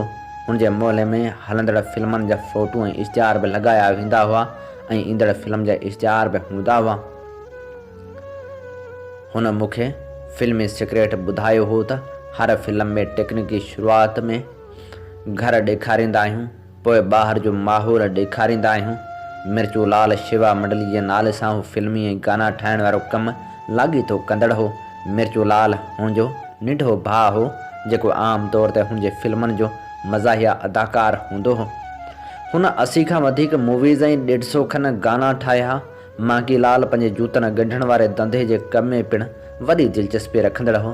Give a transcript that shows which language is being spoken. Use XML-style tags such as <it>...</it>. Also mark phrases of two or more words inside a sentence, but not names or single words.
<sd>हुनजे मोहल्ले में हलंदड़ फिल्मनि जा फ़ोटू ऐं इश्तिहार बि लॻाया वेंदा हुआ ऐं ईंदड़ फिल्म जा इश्तिहार बि हूंदा हुआ। हुन मूंखे फिल्मी सीक्रेट ॿुधायो हो त हर फिल्म में टेक्निकी शुरूआति में घर ॾेखारींदा आहियूं, पोइ ॿाहिरि जो माहौल ॾेखारींदा आहियूं। मिर्चू लाल शिवा मंडली जे नाले सां हू फिल्मी ऐं गाना ठाहिण वारो कमु लाॻीतो कंदड़ हो। मिर्चू लाल हुनजो निढो भाउ हो, जेको आम तौर ते हुनजे फिल्मनि जो मज़ाहिया अदाकार हूंदो हो। हुन 80 खां वधीक मूवीज़ ऐं 150 खनि गाना ठाहिया। मांगीलाल पंहिंजे जूतनि ॻंढण वारे धंधे जे कम में पिणु वॾी दिलचस्पी रखंदड़ हो।</sd>